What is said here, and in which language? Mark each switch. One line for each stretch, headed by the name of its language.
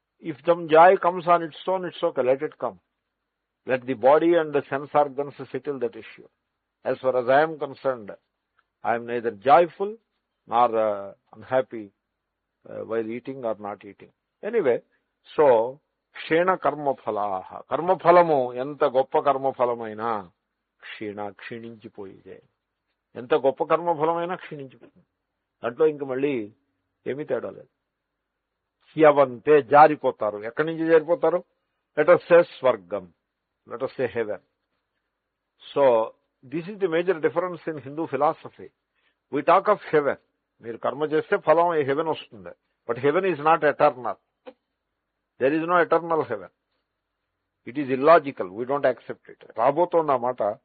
English: If some joy comes on its own, it's okay, let it come. Let the body and the sense organs settle that issue. As far as I am concerned, I am neither joyful nor unhappy while eating or not eating. Anyway, so,
Telugu: క్షీణ కర్మఫలాహ, కర్మఫలము ఎంత గొప్ప కర్మఫలమైనా క్షీణించిపోయిదే. ఎంత గొప్ప కర్మఫలమైనా క్షీణించిపోతుంది. దాంట్లో ఇంక మళ్ళీ ఏమీ తేడా లేదు. హ్యవంతే, జారిపోతారు. ఎక్కడి నుంచి జారిపోతారు?
English: Let us say స్వర్గం, let us say heaven. So this is the major difference in Hindu philosophy. We talk of heaven.
Telugu: మీరు కర్మ చేస్తే ఫలం హెవెన్ వస్తుంది.
English: But heaven is not eternal. There is no eternal heaven. It is illogical. We don't accept it.
Telugu: రాబోతోందన్నమాట.